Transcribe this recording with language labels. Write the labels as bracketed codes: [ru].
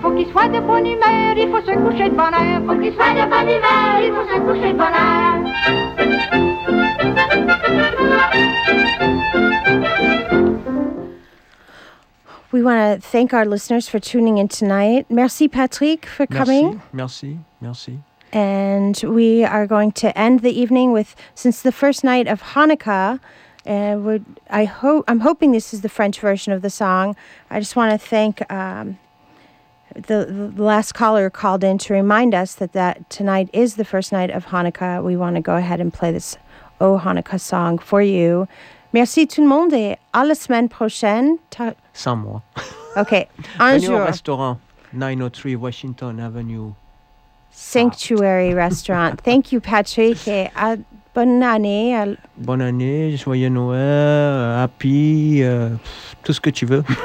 [fr] Faut qu'il soit de bonne humeur, il faut se coucher de bonne heure. Faut qu'il soit de bonne humeur, il faut se coucher de bonne heure. [en] We want to thank our listeners for tuning in tonight. [fr] Merci [en] Patrick for coming. [fr] Merci, merci, merci. [en] And we are going to end the evening with, since the first night of Hanukkah, and I'm hoping this is the French version of the song. I just want to thank the last caller called in to remind us that tonight is the first night of Hanukkah. We want to go ahead and play this O Hanukkah song for you. [fr] Merci tout le monde et à la semaine prochaine. Sans moi. Okay. Un jour. Venez au restaurant 903 Washington Avenue. [en] Sanctuary Restaurant. Thank you, Patrick. [fr] Bonne année. Bonne année, joyeux Noël, happy, tout ce que tu veux.